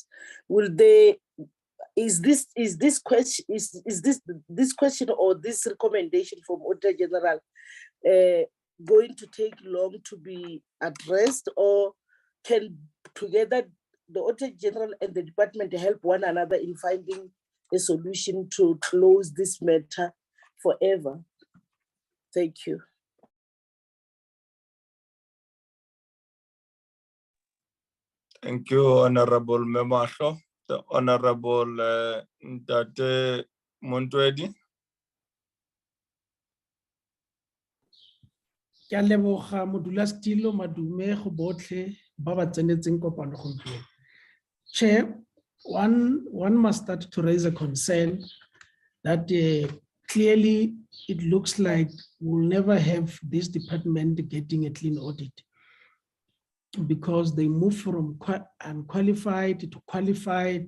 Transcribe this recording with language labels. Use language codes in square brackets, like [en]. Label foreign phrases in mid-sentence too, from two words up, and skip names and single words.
[en] Will they, is this question or this recommendation from Auditor General going to take long to be addressed, or can together the Auditor General and the department help one another in finding a solution to close this matter forever? Thank you. Thank you, Honorable Memasho. The Honorable Ntate Montwedi. [tn] Ke a leboga modulasetilo madume go botlhe ba ba tsenetseng kopano gompieno. [en] Chair, one must start to raise a concern that clearly it looks like we'll never have this department getting a clean audit, because they move from unqualified to qualified.